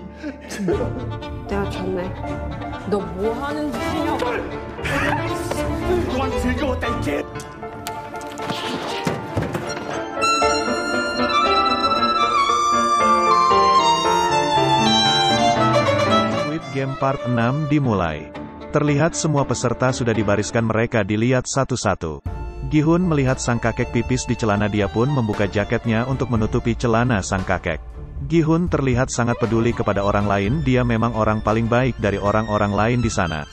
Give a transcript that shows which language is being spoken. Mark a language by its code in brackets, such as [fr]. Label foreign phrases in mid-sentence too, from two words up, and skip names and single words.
[ko] 내가 졌네. 너 뭐 하는 짓이냐고. 그만 즐거웠다 이제. [id] Squid Game Part 6 dimulai. Terlihat semua peserta sudah dibariskan, mereka dilihat satu-satu. Gi-hun melihat sang kakek pipis di celana, dia pun membuka jaketnya untuk menutupi celana sang kakek. Gi-hun terlihat sangat peduli kepada orang lain, dia memang orang paling baik dari orang-orang lain di sana.